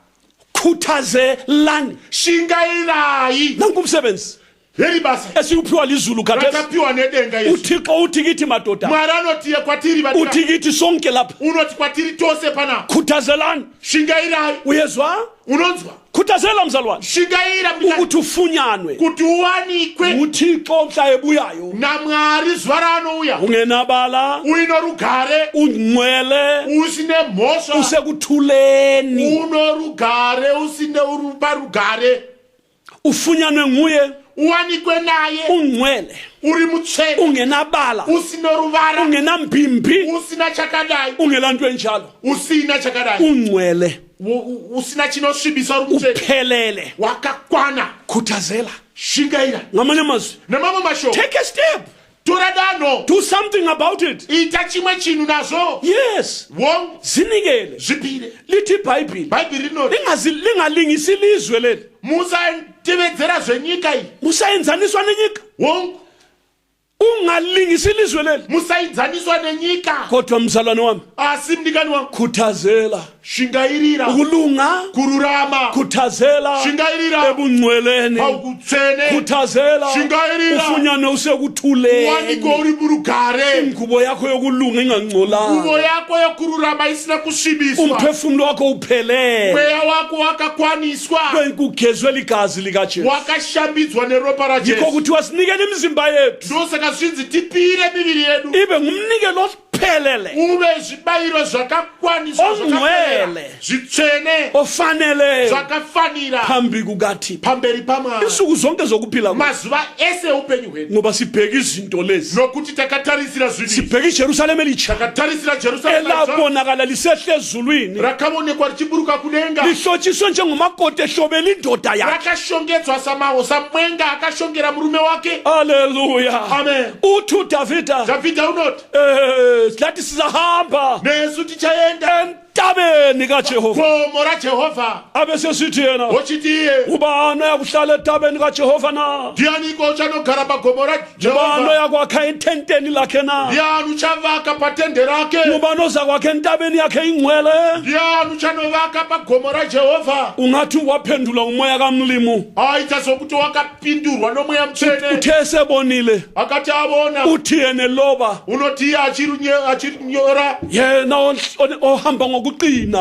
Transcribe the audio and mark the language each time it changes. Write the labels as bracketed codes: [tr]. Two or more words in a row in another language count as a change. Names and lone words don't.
[nd] khuthazelani [sn] shingairai [nd] nanku umsebenzi [sn] heri basa [nd] esiyuphiwa lizulu khathesi [sn] ratapiwa nedenga yesu [nd] uThixo uthi kithi madoda [sn] Mwari anotiye kwatiri vadika [nd] uthi kithi sonke lapha [sn] unoti kwatiri tose pana [nd] khuthazelani [sn] shingairai [nd] uyezwa [sn] unonzwa [nd] khuthazela mzalwane [sn] shingaira [nd] ukuthi ufunyanwe [sn] kuti uwanikwe [nd] uThixo mhla ebuyayo [sn] naMwari zuva ranouya [nd] ungenabala [sn] uino rugare [nd] ungcwele [sn] usine mhosva [nd] usekuthuleni [sn] uno rugare usine rugare [nd] ufunyanwe nguye [sn] uwanikwe naye [nd] ungcwele [sn] uri mutsvene [nd] ungenabala [sn] usino ruvara [nd] ungenambimbi [sn] usina chakadai [nd] ungelanto enjalo [sn] usina chakadai [nd] ungcwele [sn] usina chinosvibisa uri mutsvene [nd] uphelele [sn] wakakwana [nd] khuthazela [sn] shingaira [nd] ngamanye amazwi [sn] namamwe mashoko [en] take a step [sn] tora danho [en] do something about it [sn] ita chimwe chinhu nazvo [en] yes [nd] wonke zinikele [sn] zvipire [nd] lithi iBhayibheli [sn] bhaibheri rinoti [nd] lingalingisi ilizwe leli [sn] musatevedzera zvenyika iyi musayenzaniswa nenyika [nd] wonke ungalingisi ilizwe leli [sn] musaidzaniswa nenyika [nd] kodwa mzalwane wami [sn] asi mdikani wangu [nd] khuthazela [sn] shingairira [nd] ukulunga [sn] kururama [nd] khuthazela [sn] shingairira [nd] ebungcweleni [sn] paukutsvene [nd] khuthazela [sn] shingairira [nd] ufunyane usekuthuleni [sn] waniko uri murugare [nd] ingubo yakho yokulunga [sn] nguvo [nd] ingangcolanga [sn] yako yokururama isina kusvibiswa [nd] umphefumulo wakho uphelele [sn] mweya wako wakakwaniswa [nd] kugezwe ligazi likaJesu [sn] wakashambidzwa neropa [nd] yikho [sn] rajesu [nd] kuthiwa sinikele imizimba yethu [sn] ndosaka zvinzi tipire miviri yedu [nd] ibe ngumnikelo ophelele [sn] uve zvibayiro zvakakwaniswa [nd] ongcwele [sn] zvitsvene [nd] ofanele [sn] zvakafanira [nd] phambi kukaThixo [sn] pamberi paMwari [nd] insuku zonke zokuphila [sn] mazuva ese upenyu hwedu [nd] ngoba sibheka izinto lezi [sn] nokuti takatarisira zvinhu [nd] sibheka iJerusalem elitsha [sn] takatarisira Jerusalem [nd] elabonakala lisehle ezulwini [sn] rakaonekwa richiburuka kudenga [nd] lihlotshiswe njengomakoti ehlobela indoda yakhe [sn] rakashongedzwa samwenga akashongera murume wake [nd] haleluya amen uthi udavida [sn] unoti [nd] silathi sizahamba [sn] nesu tichaenda [nd] entabeni kaJehova [sn] gomo raJehovha [nd] abese sithi yena [sn] ochitiye [nd] ubani yakuhlala entabeni kaJehova na [sn] ndianiko uchanogara pagomo [nd] ubani [sn] raJehovha [nd] yakwakha ententeni lakhe na [sn] ndiani uchavaka patende rake [nd] ubani ozakwakha entabeni yakhe ingcwele [sn] ndiani uchanovaka pagomo raJehovha [nd] ungathi waphendula umoya kamlimu [sn] aita sokuti wakapindurwa nomweya mutsvene [nd] uthe esebonile [sn] akati abona [nd] uthi yena loba [sn] unoti iye achirinyora [nd] yena ohamba ngokuqina